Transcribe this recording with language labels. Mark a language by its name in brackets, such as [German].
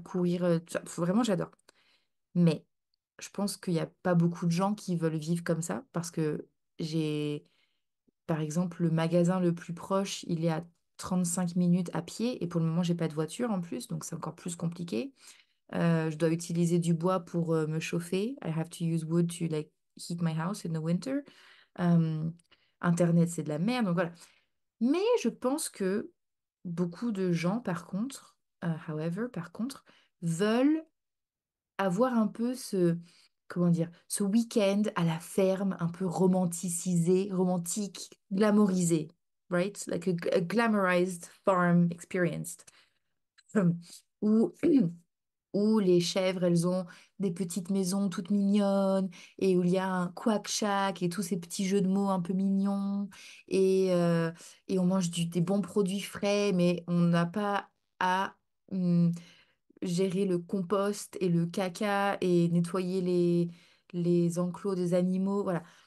[French] Courir, vraiment, j'adore. Mais je pense qu'il n'y a pas beaucoup de gens qui veulent vivre comme ça parce que j'ai, par exemple, le magasin le plus proche, il est à 35 minutes à pied et pour le moment, j'ai pas de voiture en plus, donc c'est encore plus compliqué. Je dois utiliser du bois pour me chauffer. [English] I have to use wood to like heat my house in the winter. [French] Euh, Internet, c'est de la merde, donc voilà. Mais je pense que beaucoup de gens, par contre, however, par contre, veulent avoir un peu comment dire, ce week-end à la ferme, un peu romanticisé, romantique, glamorisé, right? [English] Like a glamorized farm experience. [French] Où, où les chèvres, elles ont des petites maisons toutes mignonnes, et où il y a un quack-shack et tous ces petits jeux de mots un peu mignons, et, euh, et on mange des bons produits frais, mais on n'a pas à gérer le compost et le caca et nettoyer les enclos des animaux. Voilà.